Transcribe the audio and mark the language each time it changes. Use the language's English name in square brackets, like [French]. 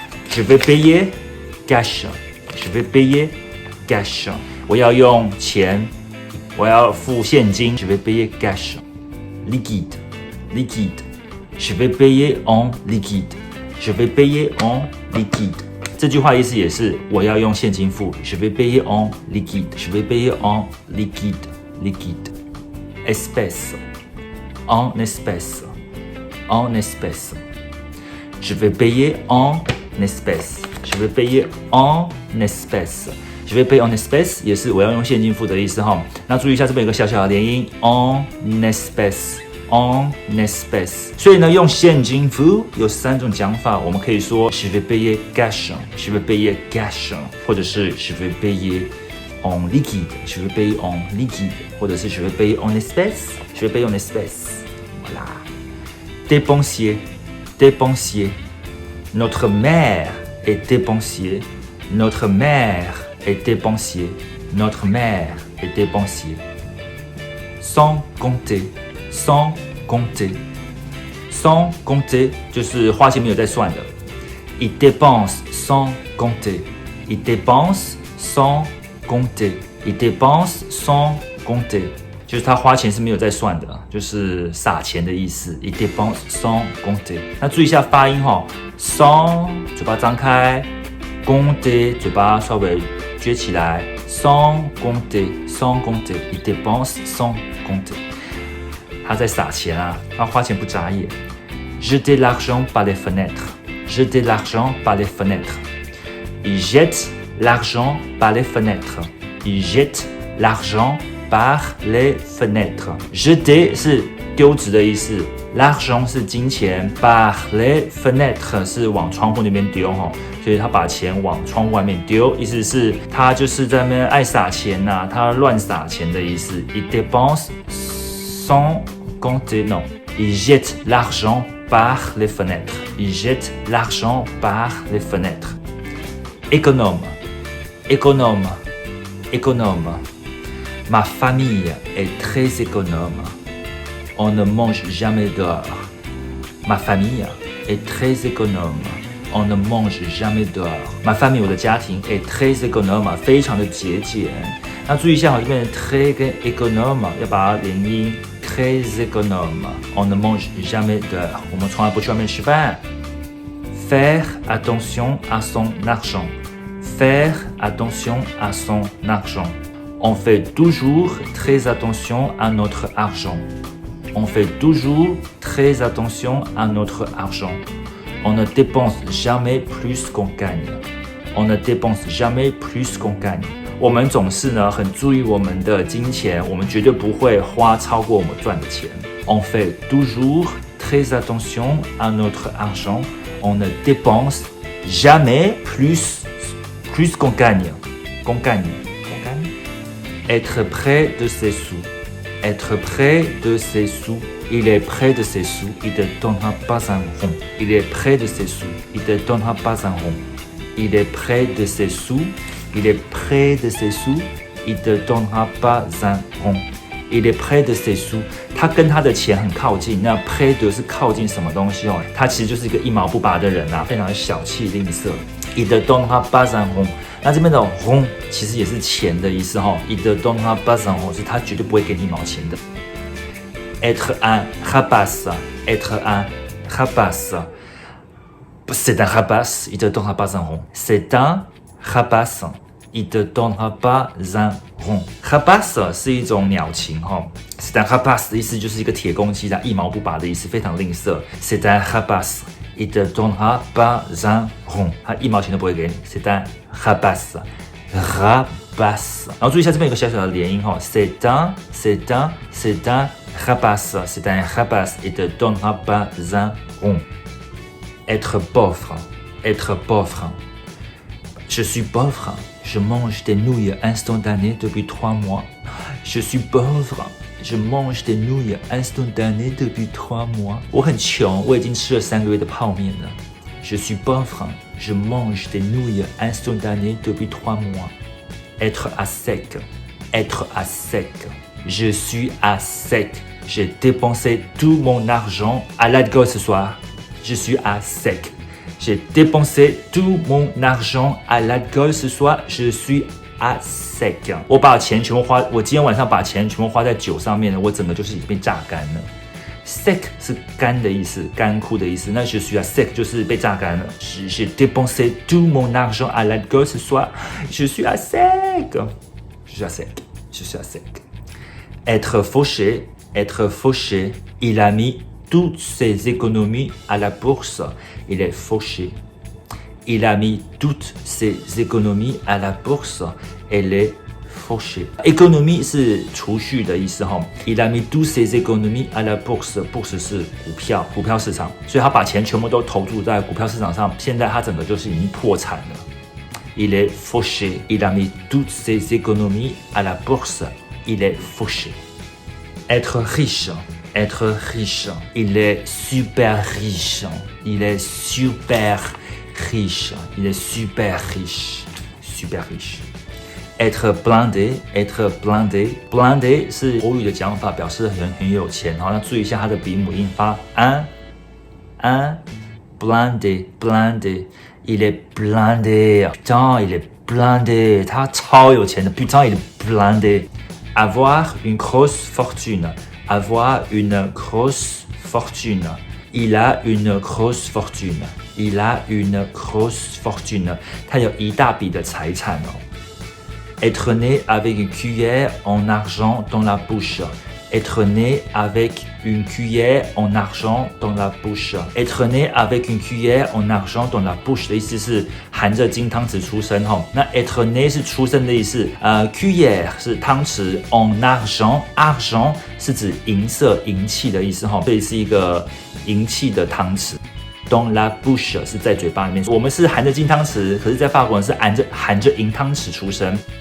[French] Je vais payer cash. Je vais payer cash. [Chinese] 我要用钱，我要付现金。 [French] Je vais payer cash. Liquide. Liquide. Je vais payer en liquide. Je vais payer en liquide. [Chinese] 这句话意思也是我要用现金付。 [French] Je vais payer en liquide. Je vais payer en liquide. Liquide. Espèce. En espèce. En espèce. Je vais payer en espèce. Je vais payer en espèce. Je vais payer en espèce [Chinese] 也是我要用现金付的意思哈。那注意一下这边有个小小的连音 [French] en espèce. En espèce. [Chinese] 所以呢，用现金付有3种讲法，我们可以说 [French] je vais payer cash, je vais payer cash， [Chinese] 或者是 [French] je vais payer en liquide, je vais payer en liquide， 或者是 je vais payer en espèce, je vais payer en espèce. Voilà. Dépensier, dépensier. Notre mère est dépensier. Notre mère est dépensier. Notre mère est dépensier. Sans compter, sans compter. Sans compter [Chinese] 就是花钱没有在算的。 [French] Il dépense sans compter. Il dépense sans compter. Il dépense sans compter. [Chinese] 就是他花钱是没有在算的，就是撒钱的意思。 [French] Il dépense sans compter。 [Chinese] 那注意一下发音哈 ，sans 嘴巴张开 ，compter 嘴巴稍微撅起来 ， [French] sans compter sans compter。 Il dépense sans compter。 [Chinese] 他在撒钱啊，他花钱不眨眼。 [French] Jeter l'argent par les fenêtres. Jeter l'argent par les fenêtres. Il jette l'argent par les fenêtres. Il jette l'argent par les fenêtres. [Chinese] Jeter 是丢掷的意思 ，l'argent 是金钱 ， [French] par les fenêtres [Chinese] 是往窗户那边丢哈，所以他把钱往窗户外面丢，意思是他就是在那边爱撒钱呐、他乱撒钱的意思。 [French] Il dépense sans compter, non. Il jette l'argent par les fenêtres. Il jette l'argent par les fenêtres. Économe, économe, économe. Ma famille est très économe. On ne mange jamais dehors. Ma famille est très économe. On ne mange jamais dehors. Ma famille [Chinese] 我的家庭 [French] est très économe [Chinese] 非常的节俭。那注意一下，这边 très 跟 économe 要把它连音 [French] très économe. On ne mange jamais dehors. [Chinese] 我们从来不去外面吃饭。 [French] Faire attention à son argent. Faire attention à son argent.On fait toujours très attention à notre argent. On fait toujours très attention à notre argent. On ne dépense jamais plus qu'on gagne. On ne dépense jamais plus qu'on gagne. [Chinese] 我们总是呢很注意我们的金钱，我们绝对不会花超过我们赚的钱。 [French] On fait toujours très attention à notre argent. On ne dépense jamais plus qu'on gagne. Qu'on gagne.Être près de ses sous. Être près de ses sous. Il est près de ses sous. Il ne donnera pas un rond. Il est près de ses sous. Il ne donnera pas un rond. Il est près de ses sous. Il est près de ses sous. Il ne donnera pas un rond. Il est près de ses sous. [Chinese] 他跟他的钱很靠近。那 près de 是靠近什么东西哦？他其实就是一个一毛不拔的人啊，非常的小气吝啬。 [French] Il ne donnera pas un rond. [Chinese] 那这边的 rond 其实也是钱的意思哈。 [French] Il te donnera pas un rond [Chinese] 是他绝对不会给你毛钱的。 [French] Être un rapace, être un rapace. C'est un rapace, il te donnera pas un rond. C'est un rapace, il te donnera pas un rond. [Chinese] Rapace 是一种鸟禽哈。 [French] C'est un rapace [Chinese] 的意思就是一个铁公鸡，它一毛不拔的意思，非常吝啬。 [French] C'est un rapace, il te donnera pas un rond. [Chinese] 他一毛钱都不会给你。 [French] C'est un rapace, rapace. [Chinese] 然后注意一下这边有个小小的连音哈。 [French] C'est un rapace, c'est un rapace, il te donnera pas un rond. Être pauvre, être pauvre. Je suis pauvre, je mange des nouilles instantanées depuis 3 mois. Je suis pauvre, je mange des nouilles instantanées depuis 3 mois. [Chinese] 我很穷，我已经吃了3个月的泡面了。 [French] Je suis pauvre, je mange des nouilles instantanées depuis 3 mois. Être à sec, être à sec. Je suis à sec. J'ai dépensé tout mon argent à l'alcool ce soir. Je suis à sec. J'ai dépensé tout mon argent à l'alcool ce soir. Je suis à sec. [Chinese] 我把钱全部花，我今天晚上把钱全部花在酒上面了，我整个就是已经被榨干了。 Sec 是干的意思，干枯的意思。 [French] 那je suis à sec [Chinese] 就是被榨干了。 [French] J'ai dépensé tout mon argent à l'alcool ce soir. Je suis à sec. Je suis à sec. Je suis à sec. Être fauché, être fauché. Il a mis toutes ses économies à la bourse. Il est fauché. Il a mis toutes ses économies à la bourse. Elle est fauché. [Chinese] Économie 是储蓄的意思哈。 [French] Il a mis toutes ses économies à la bourse. [Chinese] Bourse 是股票市场，所以他把钱全部都投注在股票市场上。现在他整个就是已经破产了。 [French] Il est fauché. Il a mis toutes ses économies à la bourse. Il est fauché. Être riche, être riche. Il est super riche. Il est super riche. Il est super riche. Super riche. Être blindé, être blindé. [Chinese] Blindé 是国语的讲法，表示很有钱。好，那注意一下它的鼻母音发 [French] un blindé, blindé. Il est blindé. Putain, il est blindé. [Chinese] 他超有钱的。 [French] Putain, il est blindé. Avoir une grosse fortune. Avoir une grosse fortune. Il a une grosse fortune. Il a une grosse fortune. [Chinese] 他有一大笔的财产哦。 [French] Être né avec une cuillère en argent dans la bouche. Être né avec une cuillère en argent dans la bouche. Être né avec une cuillère en argent dans la bouche [Chinese] 的意思是含着金汤匙出生哈。那 être né 是出生的意思，cuillère 是汤匙 [French] en argent argent [Chinese] 是指银色银器的意思哈，所以是一个银器的汤匙。 [French] Dans la bouche [Chinese] 是在嘴巴里面，我们是含着金汤匙，可是在法国人是含着银汤匙出生。